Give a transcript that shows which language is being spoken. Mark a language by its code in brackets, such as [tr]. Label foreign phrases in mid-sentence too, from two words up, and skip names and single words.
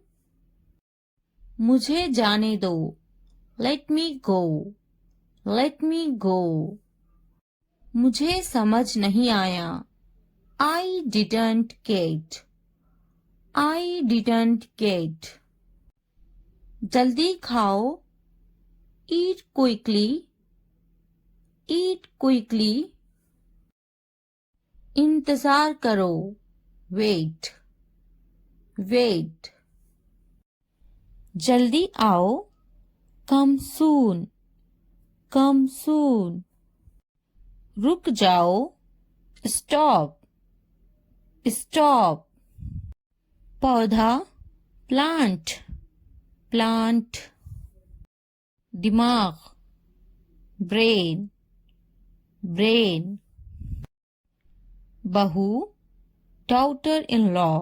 [hi] मुझे जाने दो. [en] Let me go. Let me go. [hi] मुझे समझ नहीं आया. [en] I didn't get. I didn't get. [hi] जल्दी खाओ. [en] Eat quickly. Eat quickly. [hi] इंतजार करो. [en] Wait. Wait. [hi] जल्दी आओ. [en] Come soon. Come soon. [hi] रुक जाओ. [en] Stop. Stop. [hi] पौधा. Plant. [en] Plant. दिमाग. Brain. Brain. [hi] बहू. Daughter-in-law.